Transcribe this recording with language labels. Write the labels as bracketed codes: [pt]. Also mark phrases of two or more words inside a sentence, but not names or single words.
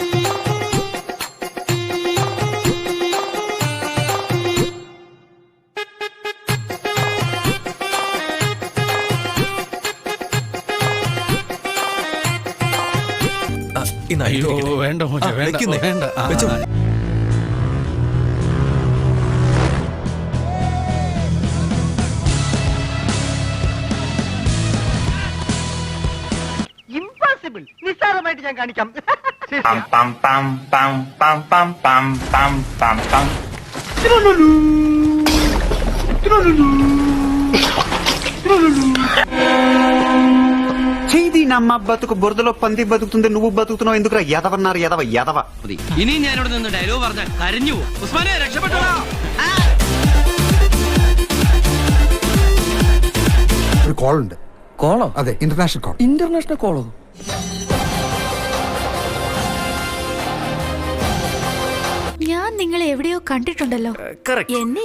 [ml] അയ്യോ വേണ്ട വേണ്ട. ഇംപോസിബിൾ. നിസ്സാരമായിട്ട് ഞാൻ കാണിക്കാം. [te] చేది నమ్మ బతుకు బురదలో పంది బతుకుతుంది, నువ్వు బతుకుతున్నావు ఎందుకురా? యాదవన్నారు యాదవ. [ml] ഇനി ഞാനിവിടെ നിന്ന് ഡയലോഗ് പറഞ്ഞാൽ കരഞ്ഞു പോകും. ഉസ്മാനെ രക്ഷപ്പെട്ടോ. ഒരു കോൾ ഉണ്ട്. കോളോ? അതെ, [en] international call. international call? [ml] ഞാൻ നിങ്ങളെ എവിടെയോ കണ്ടിട്ടുണ്ടല്ലോ. എന്നെ